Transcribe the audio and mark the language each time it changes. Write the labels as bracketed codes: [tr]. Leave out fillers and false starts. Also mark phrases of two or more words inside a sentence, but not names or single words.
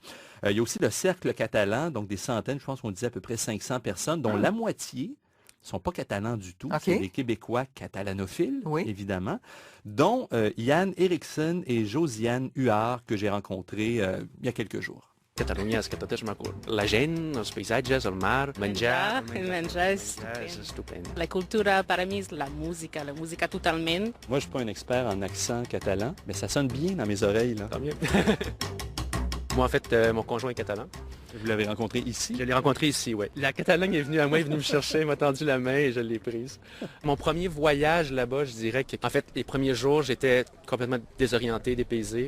[fr] Il y a aussi le Cercle catalan, donc des centaines, je pense qu'on disait à peu près 500 personnes, dont la moitié ne sont pas catalans du tout. Okay. C'est des Québécois catalanophiles, évidemment, dont Yann Erickson et Josiane Huard, que j'ai rencontrés il y a quelques jours. [ca] Catalunya és que tot és maco. La gent, els paisatges, el mar, menjar és estupend. La cultura, [es] para mi, [ca] és la música totalment. [fr] Moi, je suis pas un expert en accent catalan, mais ça sonne bien dans mes oreilles, là. Tant mieux. Moi, en fait, mon conjoint est catalan. Vous l'avez rencontré ici? Je l'ai rencontré ici, oui. La Catalogne est venue à moi, est venue me chercher, m'a tendu la main et je l'ai prise. Mon premier voyage là-bas, je dirais que, en fait, les premiers jours, j'étais complètement désorienté, dépaysé.